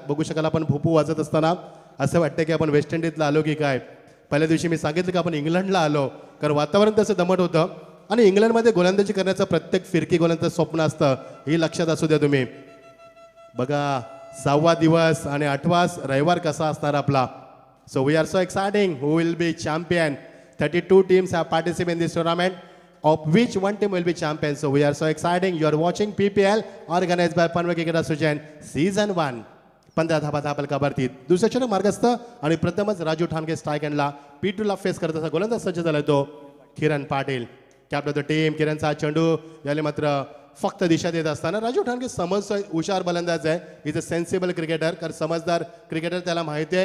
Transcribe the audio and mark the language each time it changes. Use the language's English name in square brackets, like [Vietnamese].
[Marathi] बघू शकाल आपण भोपू वाजत असताना असं वाटतं की आपण वेस्ट इंडिजला आलो की काय. पहिल्या दिवशी मी सांगितलं की आपण इंग्लंडला आलो कारण वातावरण तसं दमट होतं. आणि इंग्लंडमध्ये गोलंदाजी करण्याचं प्रत्येक फिरकी गोलंदाज स्वप्न असतं हे लक्षात असू द्या तुम्ही. बघा 6वा दिवस आणि 8वा रविवार कसा असणार आपला. [English] So we are so exciting. Who will be champion. 32 teams have participated in this tournament, of which one team will be champion. So we are so exciting. You are watching PPL organized by Panvel Cricket Association Season 1. [Marathi] 15 धाबा धापलकावरती दुसऱ्या चरण मार्गस्थ आणि प्रथमच Raju Thange strike एंडला P2 ला face करत असा गोलंदाज सज्ज झालाय तो Kiran Patil. [English] Captain of the team. [Marathi] किरणचा चेंडू याला मात्र फक्त दिशा देत असताना राजू ठाणगे समजतोय हुशार गोलंदाज आहे. [English] Is a sensible cricketer. [Marathi] कारण समजदार क्रिकेटर त्याला माहिती आहे.